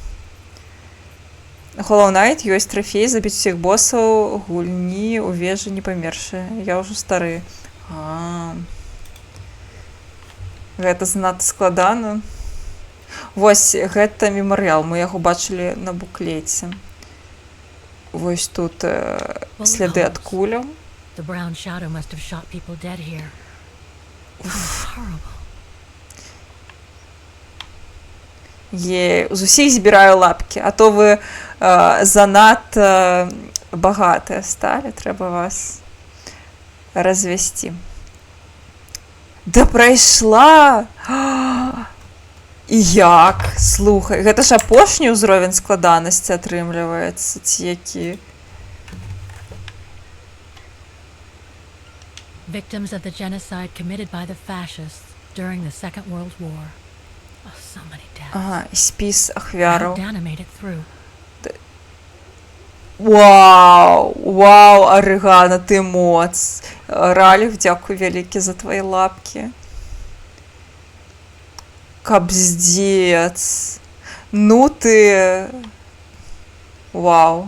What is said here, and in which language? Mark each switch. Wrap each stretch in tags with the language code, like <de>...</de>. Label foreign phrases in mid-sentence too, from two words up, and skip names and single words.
<be>Hollow Knight ёсць трафей забіць усіх босаў гульні ў вежы не памершыя. Я ўжо стары. Гэта занадта складана. Вось, гэта мемарыял. Мы яго бачылі на буклеце. Вось тут сляды ад куляў.</be> <en>The brown shadow must have shot people dead here. Horrible.</en> <be>З усіх збіраю лапкі, а то вы занадта багатыя сталі, трэба вас развесці. Да прайшла! І як? Слухай, гэта ж апошні ўзровень складанасці атрымліваецца, ці які?</be> <en>Victims of the genocide committed by the fascists during the Second World War. Oh, so many deaths.</en> <be>Ага, спіс ахвяраў.</be> <en>Dana made it through.</en> <be>Вау, вау, Арыгана, ты моц. Раліф, дзякуй вялікі за твои лапкі. Капздец. Ну ты... Вау.</be>